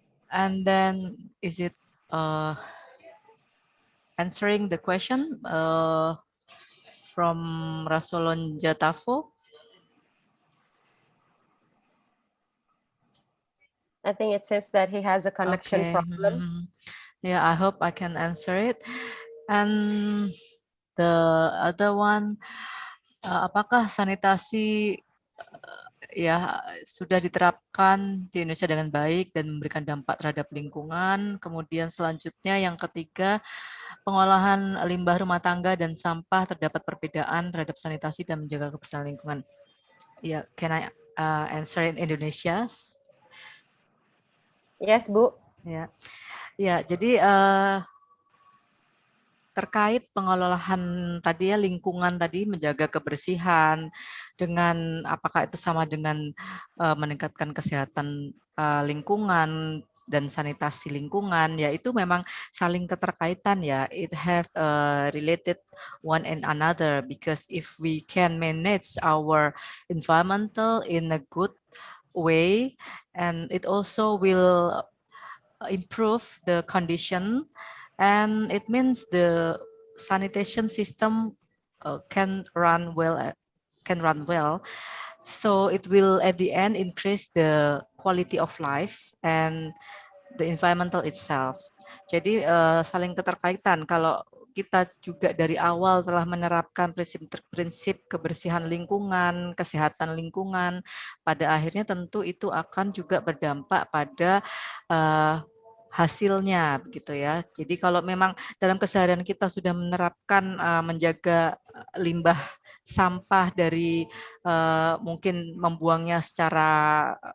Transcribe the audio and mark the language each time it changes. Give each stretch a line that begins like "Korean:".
English: And then is it answering the question from Rasolon Jatavo? I think it seems that he has a connection problem. Yeah, I hope I can answer it. And the other one,
Indonesian: apakah sanitasi ya sudah diterapkan di Indonesia dengan baik dan memberikan dampak terhadap lingkungan? Kemudian selanjutnya yang ketiga, pengolahan limbah rumah tangga dan sampah terdapat perbedaan terhadap sanitasi dan menjaga kebersihan lingkungan.
English: Ya, can I answer in Indonesia? Yes, Bu. Ya, ya.
Indonesian: Jadi terkait pengelolaan tadi ya, lingkungan tadi, menjaga kebersihan dengan apakah itu sama dengan meningkatkan kesehatan lingkungan dan sanitasi lingkungan, ya itu memang saling keterkaitan ya.
English: It have related one and another, because if we can manage our environmental in a good way, and it also will improve the condition, and it means the sanitation system can run well. So it will at the end increase the quality of life and the environmental itself.
Indonesian: Jadi saling keterkaitan. Kalau kita juga dari awal telah menerapkan prinsip kebersihan lingkungan, kesehatan lingkungan, pada akhirnya tentu itu akan juga berdampak pada hasilnya, begitu ya. Jadi kalau memang dalam keseharian kita sudah menerapkan menjaga limbah sampah dari mungkin membuangnya secara